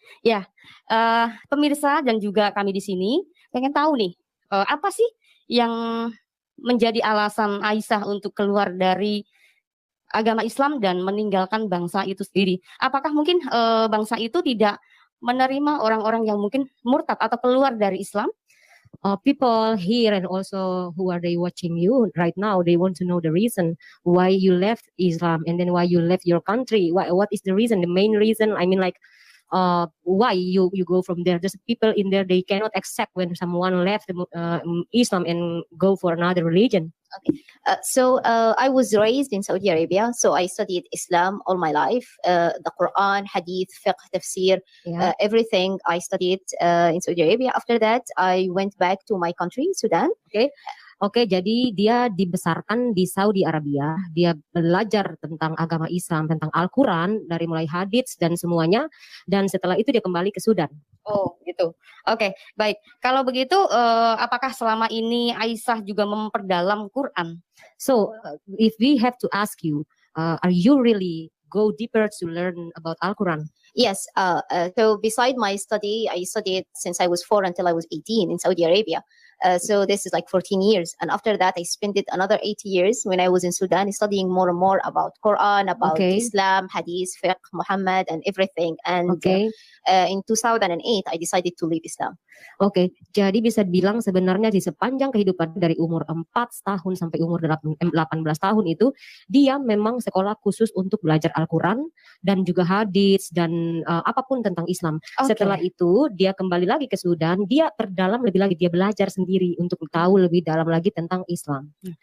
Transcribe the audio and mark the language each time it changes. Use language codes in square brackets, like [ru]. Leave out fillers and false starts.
[id] Ya, pemirsa dan juga kami di sini pengen tahu nih, apa sih yang menjadi alasan Aisyah untuk keluar dari agama Islam dan meninggalkan bangsa itu sendiri? Apakah mungkin bangsa itu tidak menerima orang-orang yang mungkin murtad atau keluar dari Islam? [en] People here and also who are they watching you right now, they want to know the reason why you left Islam and then why you left your country. What is the reason, the main reason? I mean, like, why you go from there? There's people in there, they cannot accept when someone left Islam and go for another religion. Okay, so I was raised in Saudi Arabia, so I studied Islam all my life. The Quran, Hadith, Fiqh, Tafsir, everything I studied in Saudi Arabia. After that, I went back to my country, Sudan. [id] Oke, jadi dia dibesarkan di Saudi Arabia. Dia belajar tentang agama Islam, tentang Al-Quran, dari mulai hadits dan semuanya. Dan setelah itu dia kembali ke Sudan. Oh, gitu. Oke, baik. Kalau begitu, apakah selama ini Aisyah juga memperdalam Quran? [en] So, if we have to ask you, are you really go deeper to learn about Al-Quran? Yes. So beside my study, I studied since I was 4 until I was 18 in Saudi Arabia. So this is like 14 years. And after that, I spent it another 8 years when I was in Sudan studying more and more about Quran, about Islam, Hadith, Fiqh, Muhammad, and everything. And in 2008, I decided to leave Islam. [id] Oke, jadi bisa dibilang sebenarnya di sepanjang kehidupan dari umur 4 tahun sampai umur 18 tahun itu, dia memang sekolah khusus untuk belajar Al-Quran dan juga hadits dan apapun tentang Islam. Setelah itu, dia kembali lagi ke Sudan, dia perdalam lebih lagi, dia belajar sendiri untuk tahu lebih dalam lagi tentang Islam.